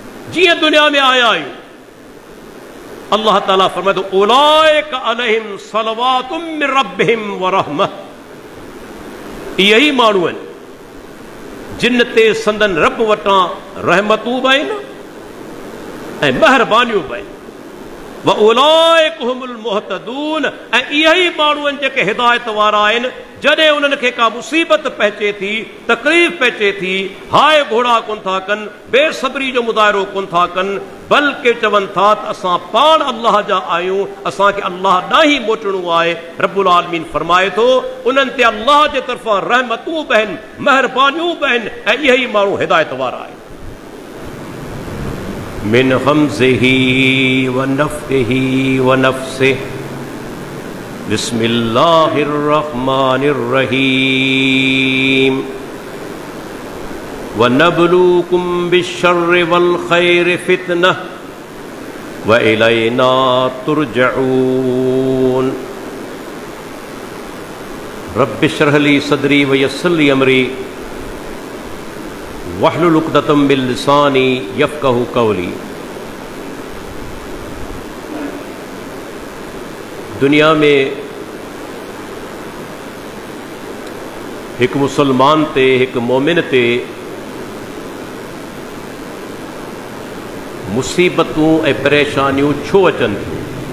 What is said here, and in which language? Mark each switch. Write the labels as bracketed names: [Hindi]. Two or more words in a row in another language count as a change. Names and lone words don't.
[Sindhi] जियां दुनिया में आया आहियूं। अल्लाह ताला फरमाए तो [Arabic] أولئك عليهم صلوات من ربهم ورحمة, [Sindhi] यही माण्हू आहिनि जिन ते संदन रब वटां रहमतूं बि आहिनि ऐं महिरबानियूं बि आहिनि। [Arabic] وأولئك هم المهتدون, [Sindhi] ऐं इहे ई माण्हू आहिनि जेके हिदायत वारा आहिनि। जॾहिं उन्हनि खे का मुसीबत पहुचे थी, तकलीफ़ पहुचे थी, हाय घोड़ा कोन था कनि, बेसब्री जो मुज़ाहिरो कोन था कनि, बल्कि चवनि था त असां पाण अल्लाह जा आहियूं, असांखे अल्लाह ॾांहुं ई मोटणो आहे। रब्बुल आलमीन फरमाए थो उन्हनि ते अल्लाह जे तरफ़ां रहमतूं बि आहिनि, महिरबानियूं बि आहिनि, ऐं इहे ई माण्हू हिदायत वारा आहिनि। [Arabic] من همزه ونفخه ونفسه، بسم الله الرحمن الرحيم. ونبلوكم بالشر والخير فتنة وإلينا ترجعون. رب اشرح لي صدري ويسر لي أمري واحلل عقدة من لساني يفقهوا قولي. [Sindhi] दुनिया में एक मुसलमान ते, एक मोमिन ते मुसीबतूं ऐं परेशानियूं छो अचनि थियूं?